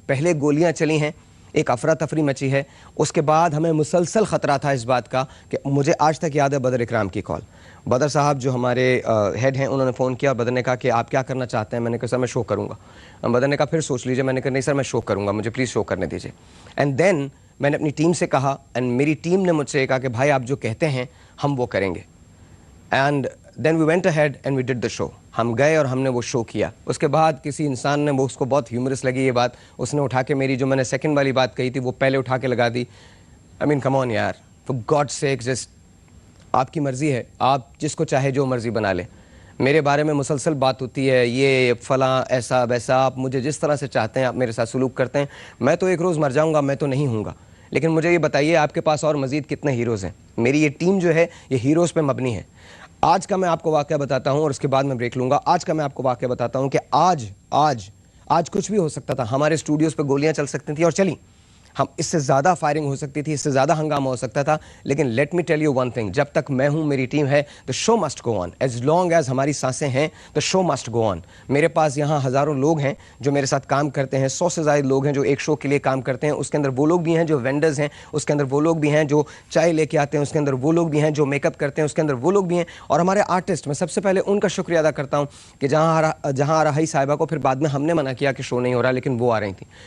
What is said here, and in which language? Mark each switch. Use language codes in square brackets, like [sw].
[ur] پہلے گولیاں چلی ہیں, ایک افراتفری مچی ہے. اس کے بعد ہمیں مسلسل خطرہ تھا اس بات کا کہ, مجھے آج تک یاد ہے بدر اکرام کی کال. بدر صاحب جو ہمارے ہیڈ ہیں, انہوں نے فون کیا. بدر نے کہا کہ آپ کیا کرنا چاہتے ہیں؟ میں نے کہا سر میں شو کروں گا. بدر نے کہا پھر سوچ لیجیے. میں نے کہا نہیں سر میں شو کروں گا, مجھے پلیز شو کرنے دیجیے. [en] and then [ur] میں نے اپنی ٹیم سے کہا, [en] and [ur] میری ٹیم نے مجھ سے کہا کہ بھائی آپ جو کہتے ہیں ہم وہ کریں گے. [en] And then we went ahead and we did the show. [ur] ہم گئے اور ہم نے وہ شو کیا. اس کے بعد کسی انسان نے, وہ اس کو بہت ہیومرس لگی یہ بات, اس نے اٹھا کے میری جو میں نے سیکنڈ والی بات کہی تھی وہ پہلے اٹھا کے لگا دی. [en] I mean come on یار, for god sake, just [ur] آپ کی مرضی ہے, آپ جس کو چاہے جو مرضی بنا لیں. میرے بارے میں مسلسل بات ہوتی ہے, یہ فلاں ایسا ویسا, آپ مجھے جس طرح سے چاہتے ہیں آپ میرے ساتھ سلوک کرتے ہیں. میں تو ایک روز مر جاؤں گا, میں تو نہیں ہوں گا. لیکن مجھے یہ بتائیے آپ کے پاس اور مزید کتنے ہیروز ہیں؟ میری یہ ٹیم جو ہے یہ ہیروز پہ مبنی ہے. آج کا میں آپ کو واقعہ بتاتا ہوں اور اس کے بعد میں بریک لوں گا. آج کا میں آپ کو واقعہ بتاتا ہوں کہ آج کچھ بھی ہو سکتا تھا. ہمارے اسٹوڈیوز پہ گولیاں چل سکتی تھیں اور چلیں. ہم اس سے زیادہ فائرنگ ہو سکتی تھی, اس سے زیادہ ہنگامہ ہو سکتا تھا. لیکن [en] let me tell you one thing, [ur] جب تک میں ہوں, میری ٹیم ہے, [en] the show must go on. as long as [ur] ہماری سانسیں ہیں [en] the show must go on. [ur] میرے پاس یہاں ہزاروں لوگ ہیں جو میرے ساتھ کام کرتے ہیں, 100 سے زائد لوگ ہیں جو ایک شو کے لیے کام کرتے ہیں. اس کے اندر وہ لوگ بھی ہیں جو وینڈرز ہیں, اس کے اندر وہ لوگ بھی ہیں جو چائے لے کے آتے ہیں, اس کے اندر وہ لوگ بھی ہیں جو میک اپ کرتے ہیں, اس کے اندر وہ لوگ بھی ہیں. اور ہمارے آرٹسٹ, میں سب سے پہلے ان کا شکریہ ادا کرتا ہوں کہ جہاں راہی صاحبہ کو پھر بعد میں ہم نے منع کیا کہ شو نہیں ہو رہا, لیکن وہ آ رہی تھیں.